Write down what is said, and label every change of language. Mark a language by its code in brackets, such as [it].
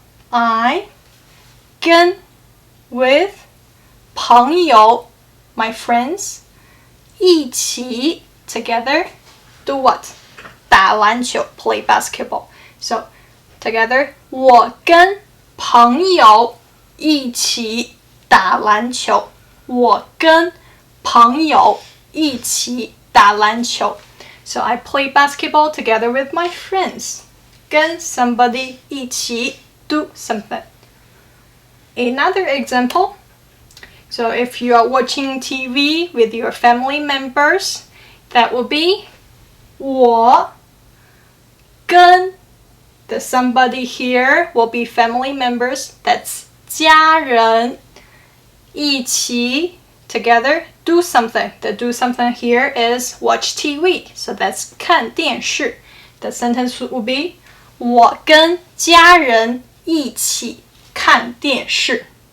[en] I 跟 with 朋友 my friends 一起 together do what? [zh] 打篮球 [en] play basketball. So together [zh] 我跟朋友一起打篮球。我跟朋友一起打篮球。 [en] So I play basketball together with my friends. 跟 somebody 一起 do something. Another example. So if you are watching TV with your family members, that will be [zh] 我跟 [en] the somebody here will be family members. That's [zh] 家人一起 [en] together do something. The do something here is watch TV. So that's [zh] 看电视. [en] The sentence will be [zh] 我跟家人一起看电视.